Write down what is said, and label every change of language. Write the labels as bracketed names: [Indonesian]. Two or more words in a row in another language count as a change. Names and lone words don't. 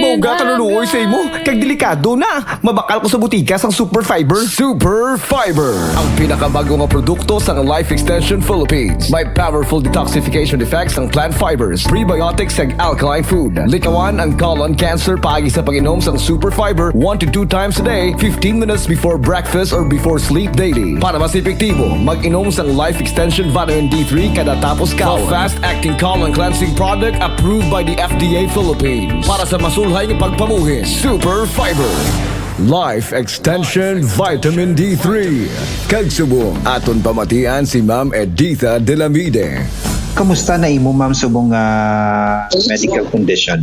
[Hiligaynon] Mauga kaluluoy sa imo. Kag delikado na. Mabakal ko sa butika sang Super Fiber. Super Fiber, ang pinakabago nga produkto sa Life Extension Philippines. [English] May powerful detoxification effects ng plant fibers, prebiotics ag alkaline food. [Hiligaynon] Likawan ang [English] colon cancer [Hiligaynon] pagi sa pag-inom sang [English] Super Fiber 1 to 2 times a day, 15 minutes before breakfast or before sleep daily. [Hiligaynon] Para mas epektibo, mag-inom sang Life Extension Vitamin D3 kada tapos kaon. [English] Fast-acting colon cleansing product approved by the FDA Philippines. [Hiligaynon] Para sa masulhay ng pagpamuhin, Super Fiber. Life Extension Vitamin D3. Kagsubong, aton pamatian si Ma'am Editha Delamide. Kamusta na imo ma'am subong medical condition?